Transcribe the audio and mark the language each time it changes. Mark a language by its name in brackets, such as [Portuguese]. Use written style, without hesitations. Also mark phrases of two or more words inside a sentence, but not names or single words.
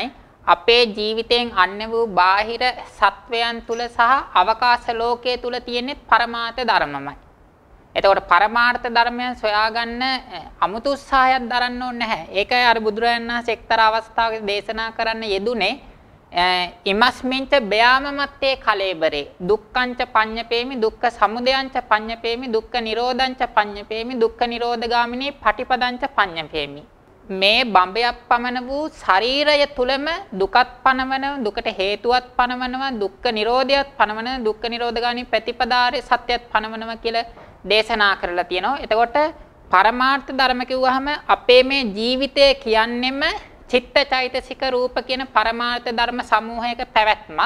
[Sinhala] අපේ ජීවිතයෙන් අන්‍ය වූ බාහිර සත්වයන් තුල සහ අවකාශ ලෝකයේ තුල තියෙන්නේ පරමාර්ථ ධර්මමයි. එතකොට පරමාර්ථ ධර්මයන් සොයාගන්න අමුතු උත්සාහයක් දරන්න ඕනේ නැහැ. ඒකයි අර බුදුරජාණන් වහන්සේ එක්තරා අවස්ථාවක දේශනා කරන්න යෙදුනේ [Pali] ඉමස්මින්ච බයාමමත්තේ කලේබරේ දුක්ඛංච පඤ්ඤපේමි දුක්ඛ සමුදයංච පඤ්ඤපේමි දුක්ඛ නිරෝධංච පඤ්ඤපේමි දුක්ඛ නිරෝධගාමිනී පටිපදංච පඤ්ඤපේමි. [Sinhala] මේ බඹයක් පමණ වූ ශරීරය තුලම දුකත් පනවනවා, දුකට හේතුවත් පනවනවා, දුක්ඛ නිරෝධයත් පනවනවා, දුක්ඛ නිරෝධගාමිනී ප්‍රතිපදාරේ සත්‍යයත් පනවනවා කියලා දේශනා කරලා තියෙනවා. එතකොට පරමාර්ථ ධර්ම කිව්වහම අපේ මේ ජීවිතය කියන්නෙම චිත්තචෛතසික රූප කියන පරමාර්ථ ධර්ම සමූහයක පැවැත්මක්.